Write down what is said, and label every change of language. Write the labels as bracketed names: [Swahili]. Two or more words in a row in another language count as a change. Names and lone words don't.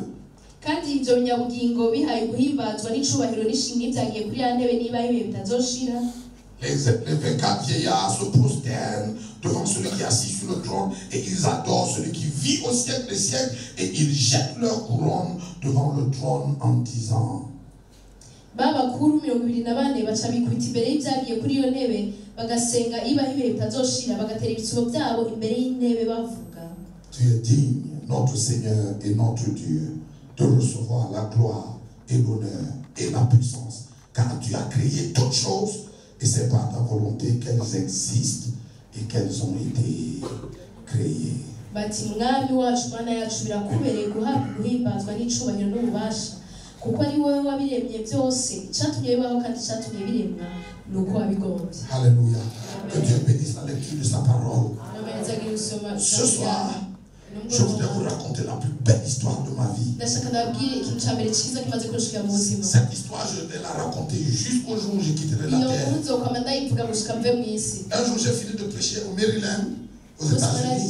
[Rundi] Kandi ibyo binyabugingo bihaye guhimbazwa n'icubahiro n'ishimwe byagiye kuri ya ntebe niba ibihe bitazoshira. [French] Les 24 vieillards se prosternent devant celui qui est assis sur le trône et ils adorent celui qui vit au siècle des siècles et ils jettent leur couronne devant le trône en disant. [Rundi] Babakuru 24 baca bikubita imbere y'ibyagiye kuri iyo ntebe bagasenga iba ibihe bitazoshira bagatera ibisubo byabo imbere y'intebe bavuga. [French] Tu es digne, notre Seigneur et notre Dieu, de recevoir la gloire et l'honneur et la puissance, car tu as créé toutes choses et c'est par ta volonté qu'elles existent et qu'elles ont été créées. [Rundi] Bati mwami wacu Mana yacu birakubereye guhabwa guhimbazwa n'icubahiro n'ububasha kuko ari wowe wabiremye byose cyatumye bibaho kandi cyatumye biremwa nuko wabigombye. [French] Alléluia. Que Dieu bénisse la lecture de sa parole. Ce soir, je voudrais vous raconter la plus belle histoire de ma vie. Cette histoire, je vais la raconter jusqu'au jour où je quitterai la terre. Un jour, j'ai fini de prêcher au Maryland, aux États-Unis.